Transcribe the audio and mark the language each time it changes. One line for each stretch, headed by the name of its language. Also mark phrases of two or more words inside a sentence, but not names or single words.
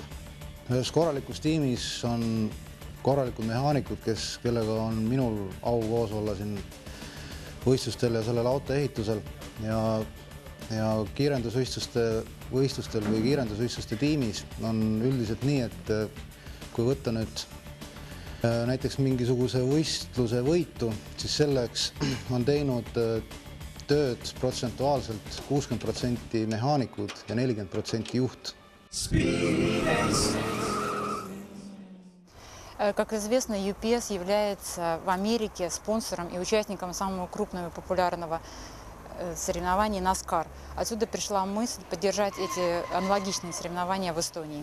Estonian: Ühes korralikus tiimis on korralikud mehaanikud, kellega on minul au koos olla siin võistlustel ja sellel auto ehitusel ja kiirendusvõistlustel või kiirendusvõistluste tiimis on üldiselt nii, et kui võtta nüüd näiteks mingisuguse võistluse võitu, siis selleks on teinud tööd protsentuaalselt 60% mehaanikud ja 40% juht.
Russian: Как известно, UPS является в Америке спонсором и участником самого крупного и популярного соревнования NASCAR. Отсюда пришла мысль поддержать эти аналогичные соревнования в Эстонии.